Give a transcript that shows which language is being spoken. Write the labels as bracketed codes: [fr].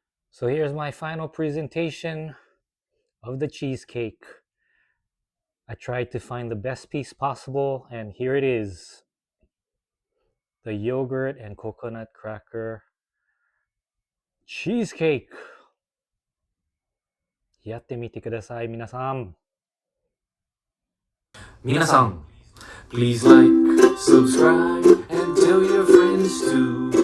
[en] So here's my final presentation of the cheesecake. I tried to find the best piece possible, and here it is. The yogurt and coconut cracker cheesecake. [ja] やってみてください、皆さん。 [en] 皆さん please like, subscribe, and tell your friends too.